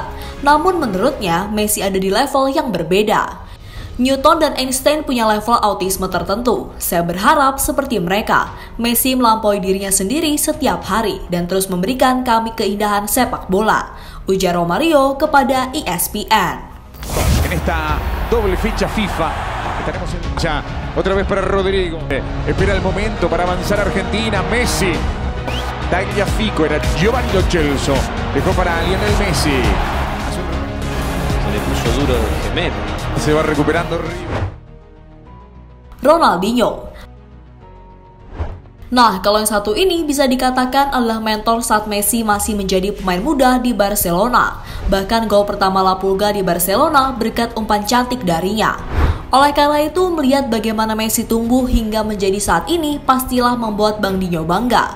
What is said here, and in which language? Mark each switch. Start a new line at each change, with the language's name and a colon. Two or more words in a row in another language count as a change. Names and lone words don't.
Indonesian: Namun menurutnya Messi ada di level yang berbeda. Newton dan Einstein punya level autisme tertentu. Saya berharap seperti mereka, Messi melampaui dirinya sendiri setiap hari dan terus memberikan kami keindahan sepak bola, ujar Romario kepada ESPN.
Spanish: En esta doble ficha FIFA, estaremos en ya otra vez para Rodrigo. Espera el momento para avanzar Argentina. Messi, Tagliafico, era Giovanni Lo Celso, dejó para Lionel Messi. Se le puso duro de meta. Se va recuperando River.
Indonesian: Ronaldinho. Nah, kalau yang satu ini bisa dikatakan adalah mentor saat Messi masih menjadi pemain muda di Barcelona. Bahkan gol pertama La Pulga di Barcelona berkat umpan cantik darinya. Oleh karena itu, melihat bagaimana Messi tumbuh hingga menjadi saat ini pastilah membuat Bang Dinho bangga.